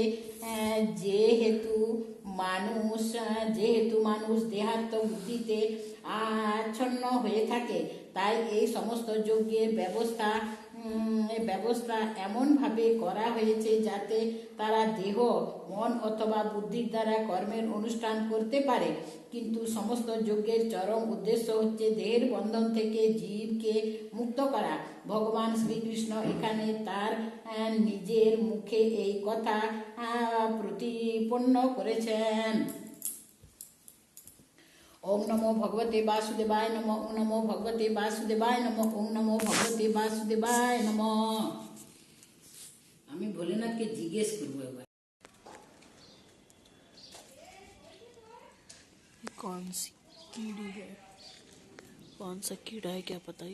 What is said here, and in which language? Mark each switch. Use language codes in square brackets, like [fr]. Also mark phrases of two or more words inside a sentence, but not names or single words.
[bn] যেহেতু মানুষ দেহাত্ম বুদ্ধিতে আচ্ছন্ন হয়ে থাকে, তাই এই সমস্ত যজ্ঞের ব্যবস্থা এমনভাবে করা হয়েছে যাতে তারা দেহ, মন অথবা বুদ্ধির দ্বারা কর্মের অনুষ্ঠান করতে পারে। কিন্তু সমস্ত যজ্ঞের চরম উদ্দেশ্য হচ্ছে দেহের বন্ধন থেকে জীবকে মুক্ত করা। ভগবান শ্রীকৃষ্ণ এখানে তার নিজের মুখে এই কথা প্রতিপন্ন করেছেন। [sa] ওম নমো ভগবতে বাসুদেবায় নমঃ। ওম নমো ভগবতে বাসুদেবায় নমঃ। ওম নমো ভগবতে বাসুদেবায় নমঃ। [bn] আমি ভোলেনাথকে জিজ্ঞেস করবো এবার, [hi] कौन सी कीड़ी है, कौन सा कीड़ा है, क्या पता।